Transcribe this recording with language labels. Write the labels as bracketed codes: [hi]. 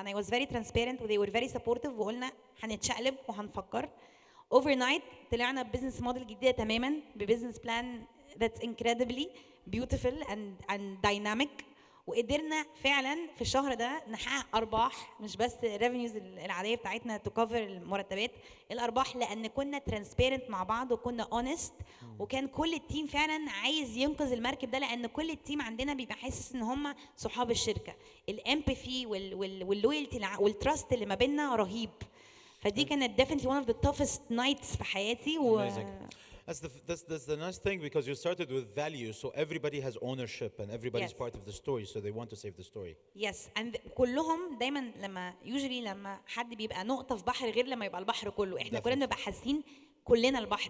[ar] انا [en] was very transparent [ar] و [en] they were very supportive [ar] وقلنا هنتشقلب وهنفكر. اوفر نايت طلعنا ببزنس موديل جديده تماما، ببزنس بلان [en] that's incredibly beautiful and dynamic، [ar] وقدرنا فعلا في الشهر ده نحقق ارباح، مش بس الريفينيوز العاديه بتاعتنا تكفر المرتبات، الارباح لان كنا ترانسبيرنت مع بعض وكنا اونست، وكان كل التيم فعلا عايز ينقذ المركب ده، لان كل التيم عندنا بيبقى حاسس ان هم صحاب الشركه. الامباثي واللويالتي والتراست اللي ما بيننا رهيب. فدي كانت [en] definitely one of the toughest nights [ar] في حياتي. [en] That's the nice thing, because you started with values, so everybody has ownership and everybody's Yes. part of the story, so they want to save the story. Yes, and [ar] كلهم دايما لما لما حد بيبقى نقطة في بحر غير لما يبقى البحر كله، احنا كلنا بنبقى حاسين كلنا البحر.